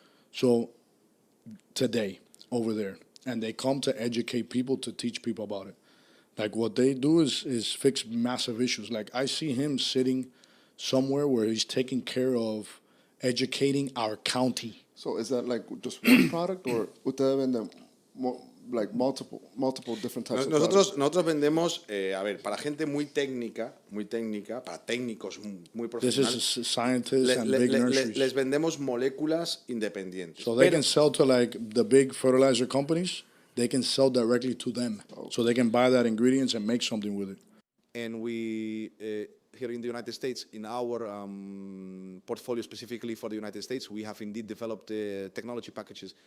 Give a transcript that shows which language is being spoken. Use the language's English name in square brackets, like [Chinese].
[English] So today, over there, and they come to educate people, to teach people about it. Like what they do is fix massive issues. Like I see him sitting somewhere where he's taking care of educating our county. So is that like just one product or [Spanish] ustedes venden [English] like multiple different types of products? [Spanish] Nosotros vendemos, a ver, para gente muy técnica, para técnicos muy [English] This [Spanish] profesionales. [English] is scientists and big nurseries. [Spanish] Les vendemos moléculas independientes. [English] So they can sell to like the big fertilizer companies. They can sell directly to them. So they can buy that ingredients and make something with it. And we, here in the United States, in our portfolio specifically for the United States, we have indeed developed technology packages.